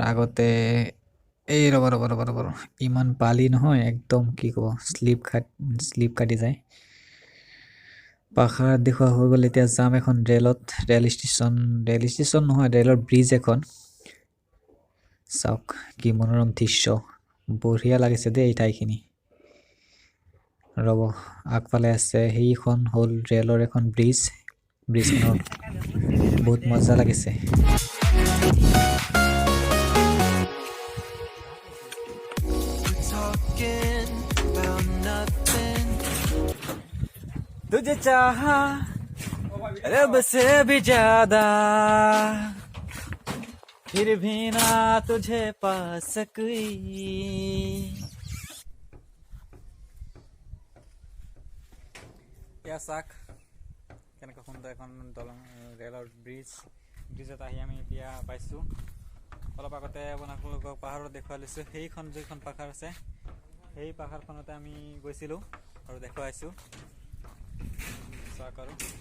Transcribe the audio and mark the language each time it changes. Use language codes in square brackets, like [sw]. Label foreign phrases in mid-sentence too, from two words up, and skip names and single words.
[as] আগতে এই ৰ'ব ইমান পালি নহয় একদম কি ক'ব স্লিপ কাটি যায় পাহাৰ দেখুওৱা হৈ গ'ল এতিয়া যাম এখন ৰেল ষ্টেচন নহয় ৰেলৰ ব্ৰিজ এখন চাওক কি মনোৰম দৃশ্য বঢ়িয়া লাগিছে দেই এই ঠাইখিনি ৰ'ব আগফালে আছে সেইখন হ'ল ৰেলৰ এখন ব্ৰিজখনৰ বহুত মজা লাগিছে [en] We're talking about nothing. [hi] तुझे चाहा रब से भी ज्यादा फिर भी ना तुझे पा सकी [as] এতিয়া চাক কেনেকৈ সুন্দৰ এখন দলং ৰেলৰ ব্ৰিজত আহি আমি এতিয়া পাইছোঁ অলপ আগতে আপোনালোকক পাহাৰত দেখুৱাই লৈছোঁ সেইখন যিখন পাহাৰ আছে সেই পাহাৰখনতে আমি গৈছিলোঁ আৰু দেখুৱাইছোঁ চাওক আৰু